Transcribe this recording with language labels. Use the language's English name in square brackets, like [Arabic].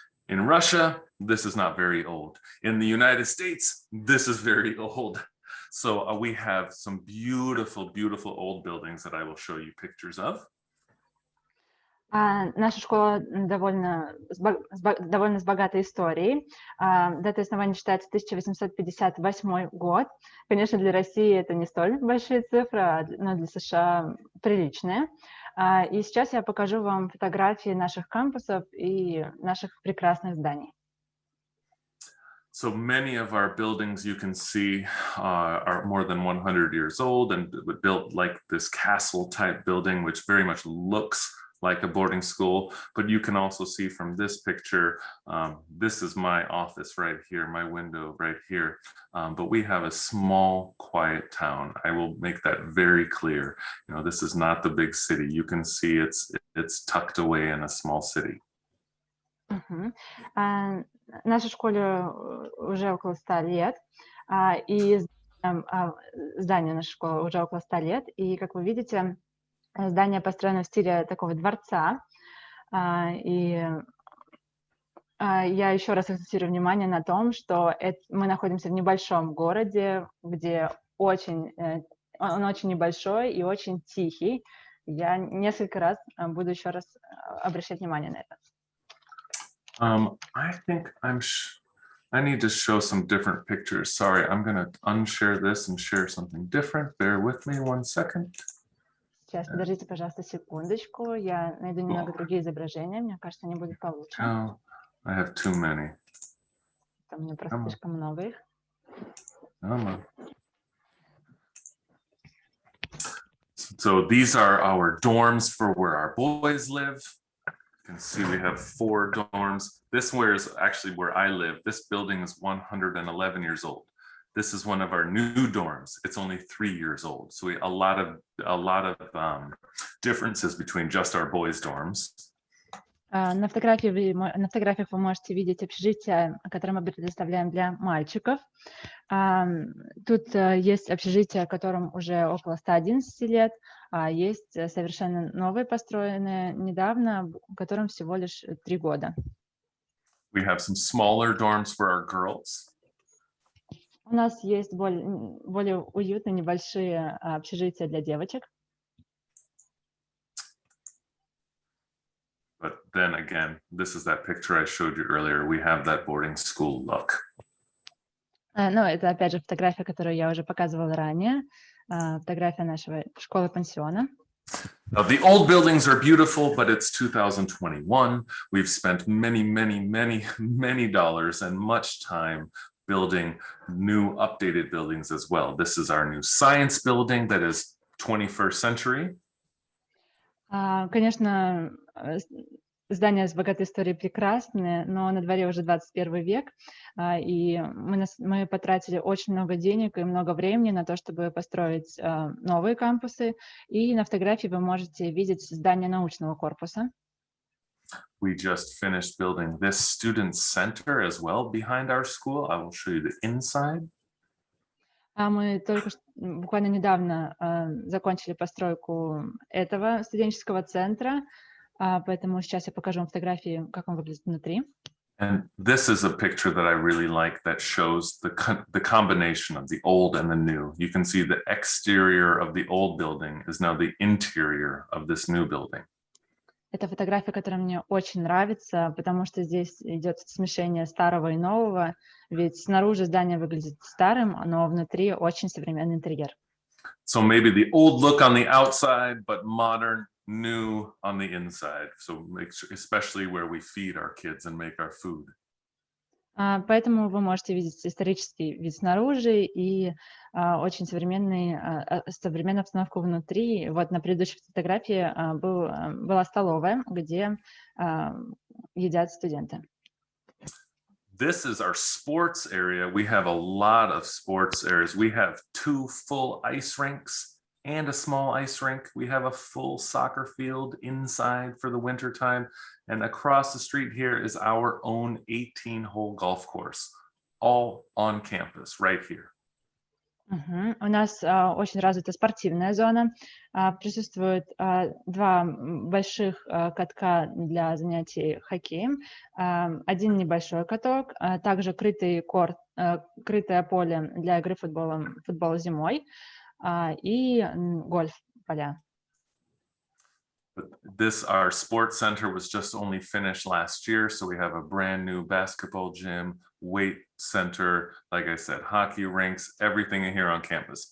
[English] In Russia, this is not very old. In the United States, this is very old. So we have some beautiful, beautiful old buildings that I will show you pictures of. [Russian] Наша школа довольно с богатой историей. Датой основания считается 1858 год. Конечно, для России это не столь большие цифры, но для США приличные. И сейчас я покажу вам фотографии наших кампусов и наших прекрасных зданий. [English] So many of our buildings you can see are more than 100 years old and built like this castle type building, which very much looks like a boarding school. But you can also see from this picture, this is my office right here, my window right here. But we have a small, quiet town. I will make that very clear. You know, this is not the big city. You can see it's tucked away in a small city. [Russian] Нашей школе уже около 100 лет, и здание нашей школы уже около 100 лет, и, как вы видите, здание построено в стиле такого дворца, и я еще раз акцентирую внимание на том, что мы находимся в небольшом городе, где он очень небольшой и очень тихий. Я несколько раз буду еще раз обращать внимание на это. [English] I think I need to show some different pictures. Sorry, I'm going to unshare this and share something different. Bear with me 1 second. [Russian] Сейчас, подождите, пожалуйста, секундочку. Я найду немного другие изображения. Мне кажется, они будут получше. [English] Oh, I have too many. [Russian] Там у меня просто слишком много их. [English] So these are our dorms for where our boys live. You can see we have 4 dorms. This is actually where I live. This building is 111 years old. This is one of our new dorms. It's only 3 years old. So a lot of differences between just our boys' dorms. [Russian] На фотографиях вы можете видеть общежитие, которое мы предоставляем для мальчиков. Тут есть общежитие, которым уже около 111 лет, а есть совершенно новые, построенные недавно, которым всего лишь 3 года. [English] We have some smaller dorms for our girls. [Russian] У нас есть более уютные небольшие общежития для девочек. [English] But then again, this is that picture I showed you earlier. We have that boarding school look. [Russian] Ну, это опять же фотография, которую я уже показывала ранее. Фотография нашего школы-пансиона. [English] Now, the old buildings are beautiful, but it's 2021. We've spent many, many, many, many dollars and much time building new updated buildings as well. This is our new science building that is 21st century. [Russian] Конечно, здания с богатой историей прекрасны, но на дворе уже 21 век, и мы потратили очень много денег и много времени на то, чтобы построить новые кампусы, и на фотографии вы можете видеть здание научного корпуса. [English] We just finished building this student center as well behind our school. I will show you the inside. [Russian] Мы только что, буквально недавно закончили постройку этого студенческого центра, поэтому сейчас я покажу вам фотографии, как он выглядит внутри. [English] And this is a picture that I really like that shows the combination of the old and the new. You can see the exterior of the old building is now the interior of this new building. [Russian] Это фотография, которая мне очень нравится, потому что здесь идет смешение старого и нового, ведь снаружи здание выглядит старым, но внутри очень современный интерьер. [English] So maybe the old look on the outside, but modern, new on the inside. So especially where we feed our kids and make our food. [Russian] Поэтому вы можете видеть исторический вид снаружи и очень современную обстановку внутри. Вот на предыдущей фотографии была столовая, где едят студенты. [English] This is our sports area. We have a lot of sports areas. We have 2 full ice rinks and a small ice rink. We have a full soccer field inside for the winter time. And across the street here is our own 18-hole golf course, all on campus right here. [Russian] У нас очень развита спортивная зона. Присутствует 2 больших катка для занятий хоккеем, 1 небольшой каток, также крытый корт, крытое поле для игры футбола зимой, и гольф-поля. [English] But our sports center was just only finished last year, so we have a brand new basketball gym, weight center, like I said, hockey rinks, everything in here on campus.